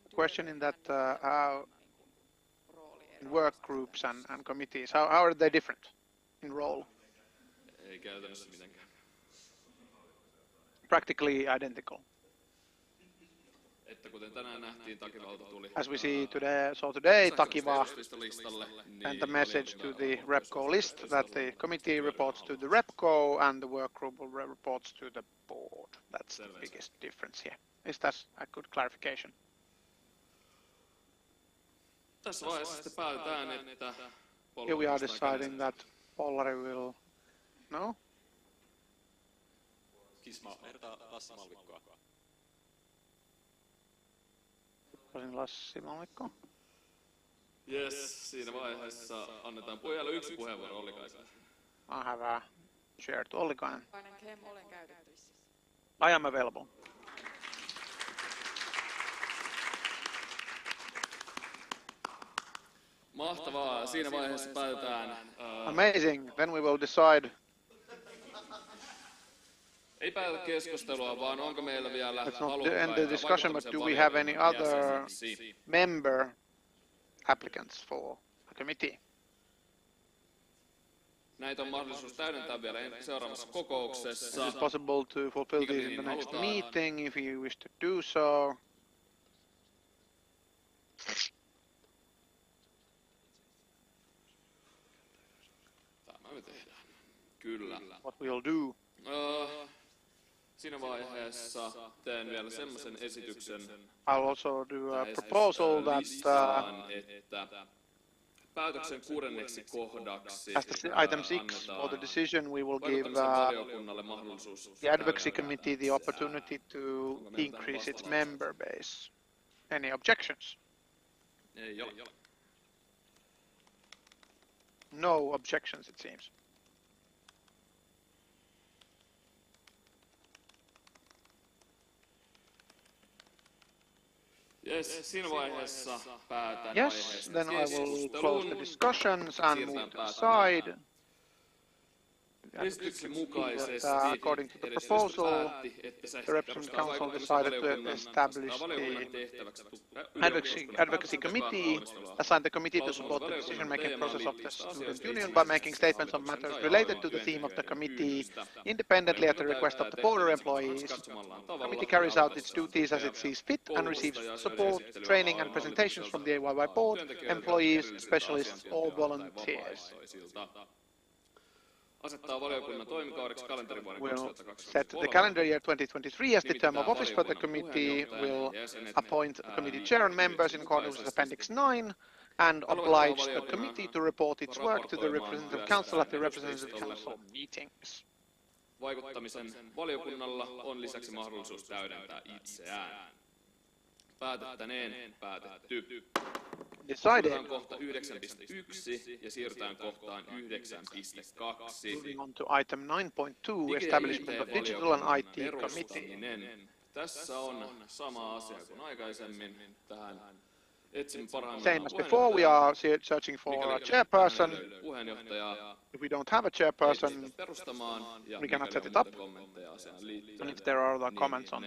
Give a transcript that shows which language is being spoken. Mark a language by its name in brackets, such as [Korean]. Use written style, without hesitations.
[English] Question in that how work groups and committees, how are they different in role? [Finnish] Ei käytännössä mitenkään. [English] Practically identical. [Finnish] Että kuten tänään nähtiin, Takivalta tuli. [English] As we see today, Takiva sent a message to the RepCo list that the committee reports to the RepCo and the work group reports to the board. That's the biggest difference here. Is that a good clarification? [Finnish] Tässä vaiheessa sitten päätetään, että [English] Here we are deciding that Pollari will... [Finnish] No? Kisma, ehdotaan Lassi Malvikkoa. Lassi Malvikko. Yes, siinä vaiheessa annetaan pojalle yksi puheenvuoro Ollikaiselle. [English] I have a chair to Ollikainen. [Finnish] olen käytettävissä. [English] I am available. [Finnish] Mahtavaa, siinä vaiheessa päätetään. [English] Amazing, then we will decide. [Finnish] Ei päätä keskustelua, vaan onko meillä vielä [English] Let's not end the discussion, but do we have any other member applicants for a committee? [Finnish] Näitä on mahdollisuus täydentää vielä seuraavassa kokouksessa. [English] It is possible to fulfill these in the next meeting if you wish to do so. [Finnish] Tämä me tehdään. Kyllä. [English] What we'll do. [Finnish] Siinä vaiheessa teen vielä semmoisen esityksen. [English] I'll also do a proposal that [Finnish] että päätöksen 6. kohdaksi [English] as item 6 for the decision, we will give [Finnish] valiokunnalle mahdollisuus [English] the advocacy committee the opportunity to increase its member base. Any objections? [Finnish] Ei ole. [English] No objections, it seems. [Finnish] Yes, siinä vaiheessa päätän [English] Yes, then I will close the discussions and move to the side. [Finnish] Esityksen mukaisesti [English] According to the proposal, the Representative Council decided to establish the advocacy committee, assign the committee to support the decision-making process of the student union by making statements on matters related to the theme of the committee independently at the request of the border employees. The committee carries out its duties as it sees fit and receives support, training and presentations from the AYYE board, employees, specialists or volunteers. [Finnish] Asettaa valiokunnan toimikaudeksi kalenterivuoden [English] We'll 2023. set the calendar year 2023 as the term of office for the committee. Will appoint a committee chair and members in accordance with Appendix 9 and oblige the committee to report its work to the Representative Council at the Representative Council meetings. [Finnish] Vaikuttamisen valiokunnalla on lisäksi mahdollisuus täydentää itseään. Päätettäneen päätetty. [English] Decided. [Finnish] Siirrytään kohta 9.1 ja siirrytään kohtaan 9.2. [English] Moving on to item 9.2, establishment of digital and IT committee. [Finnish] Tässä on sama asia kuin aikaisemmin. Tähän etsin parhaimmillaan [English] Same as before, we are searching for a chairperson. [Finnish] puheenjohtajaa. [English] If we don't have a chairperson, [Finnish] perustamaan ja [English] we cannot set it [Finnish] mikäli on [English] up. [Finnish] muita kommentteja asiaan liittyen, [English] And if there are other comments on the